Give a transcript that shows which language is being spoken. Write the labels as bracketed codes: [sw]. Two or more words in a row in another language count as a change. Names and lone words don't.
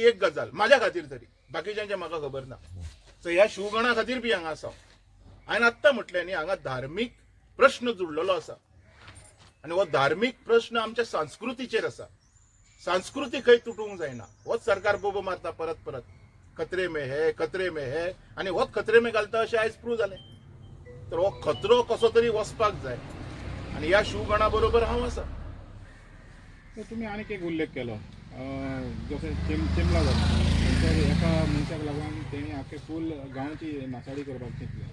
[kok] एक गजाल म्हाज्या खातीर तरी, बाकीच्यांचे म्हाका खबर ना. सो ह्या शिवगणा खातीर बी हांगा आसा. हांवें आत्तां म्हटलें न्ही, हांगा धार्मीक प्रश्न जुळलेलो आसा. आनी हो धार्मीक प्रश्न आमच्या संस्कृतीचेर आसा. संस्कृती खंय तुटूंक जायना. होच सरकार बोबो मारता परत परत, [hi] खतरे में है, खतरे में है, [kok] आनी होच [hi] खतरे में [kok] घालता अशें आयज प्रूव जालें. तर हो खतरो कसो तरी वचपाक जाय, आनी ह्या शिवगणा बरोबर हांव आसा. तुम्ही आनीक एक उल्लेख केलो, जसं चिमला जाता एका मनशाक लागून तेणी आख्खे फूल गांवची नासाडी करपाक चिंतले.